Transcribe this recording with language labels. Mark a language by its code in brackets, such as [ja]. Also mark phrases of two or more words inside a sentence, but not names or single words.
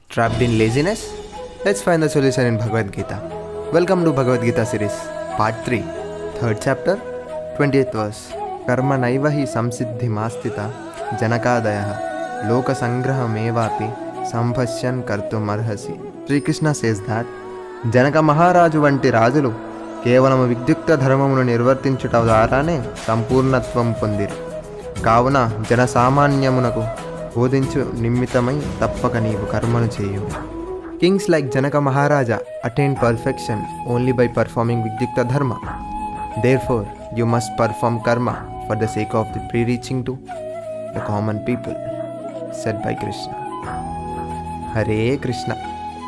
[en] Trapped in laziness? Let's find the solution in Bhagavad Gita. Welcome to Bhagavad Gita series, part 3, 3rd chapter, 20th verse. [sa] कर्म नैव हि संसिद्धि मस्तित जनकादय लोक संग्रहमेवापि संभस्यन् कर्तुम् अर्हसि. [en] Sri Krishna says that [te] జనక మహారాజు వంటి రాజులు కేవలం విద్యుక్త ధర్మమును నిర్వర్తించుట ద్వారానే సంపూర్ణత్వం పొందిరి. కావున జనసామాన్యమునకు బోధించు నిమిత్తమై తప్పక నీవు కర్మను చేయు. [en] Kings like Janaka Maharaja attained perfection only by performing Vidyukta Dharma. Therefore, you must perform karma for the sake of the pre-reaching to the common people, said by Krishna. Hare Krishna.